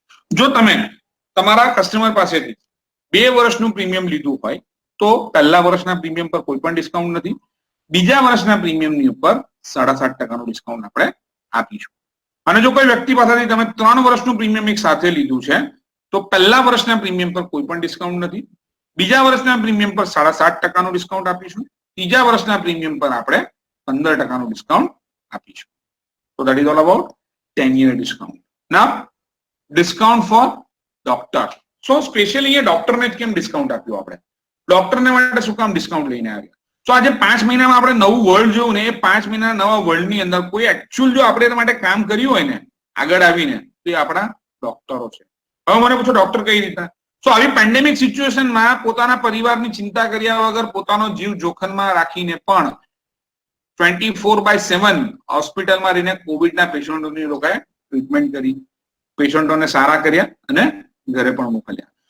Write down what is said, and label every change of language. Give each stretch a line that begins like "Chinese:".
Gujarati: જો તમે તમારા કસ્ટમર પાસેથી 2 વર્ષનું પ્રીમિયમ લીધું હોય તો પહેલા વર્ષના પ્રીમિયમ પર કોઈ પણ ડિસ્કાઉન્ટ નથી, બીજા વર્ષના પ્રીમિયમની ઉપર 7.5% ડિસ્કાઉન્ટ આપણે આપીશું. અને જો કોઈ વ્યક્તિ પાસેથી તમે 3 વર્ષનું પ્રીમિયમ એક સાથે લીધું છે તો પહેલા વર્ષના પ્રીમિયમ પર કોઈ પણ ડિસ્કાઉન્ટ નથી, બીજા વર્ષના પ્રીમિયમ પર 7.5% ડિસ્કાઉન્ટ આપીશું, ત્રીજા વર્ષના પ્રીમિયમ પર આપણે 15% ડિસ્કાઉન્ટ આપીશું.
English: So that is all about 10-year discount. Now, discount for doctor.
Gujarati: So specially
Hindi: ये डॉक्टर ने
Gujarati: કેમ ડિસ્કાઉન્ટ આપ્યું આપણે? ડોક્ટરને માટે શું કામ ડિસ્કાઉન્ટ લઈને આવ્યા? તો આજે 5 મહિનામાં આપણે નવું વર્લ્ડ જોયું ને એ 5 મહિના નવા વર્લ્ડની અંદર કોઈ એકચ્યુઅલ જો આપણે માટે કામ કર્યું હોય ને આગળ આવીને તો એ આપણા ડોક્ટરો છે. હવે મને પૂછો ડોક્ટર કઈ રીતના? તો આવી પેન્ડેમિક સિચ્યુએશનમાં પોતાના પરિવારની ચિંતા કર્યા વગર પોતાનો જીવ જોખમમાં રાખીને પણ 24/7 હોસ્પિટલમાં રહીને કોવિડના પેશન્ટોની લોકોએ ટ્રીટમેન્ટ કરી, પેશન્ટોને સારા કર્યા અને ઘરે પણ મોકલ્યા.